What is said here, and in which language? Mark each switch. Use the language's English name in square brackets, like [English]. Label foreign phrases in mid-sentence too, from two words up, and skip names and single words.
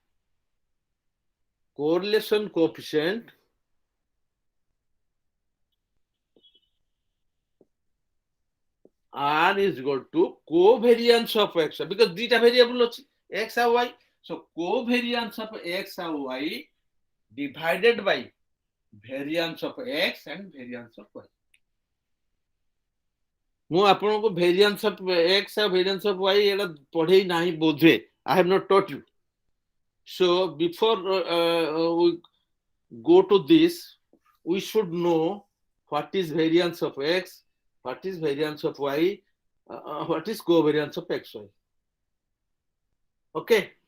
[English] Correlation coefficient R is equal to covariance of x, because theta variable x and y. So covariance of x and y divided by variance of x and variance of y. [Odia] ମୁଁ ଆପଣଙ୍କୁ [English] variance of x and variance of y [Odia] ଏଟା ପଢେଇ ନାହିଁ ବୋଧେ. [English] I have not taught you. So before we go to this, we should know what is variance of x, what is variance of y, what is covariance of xy. Okay.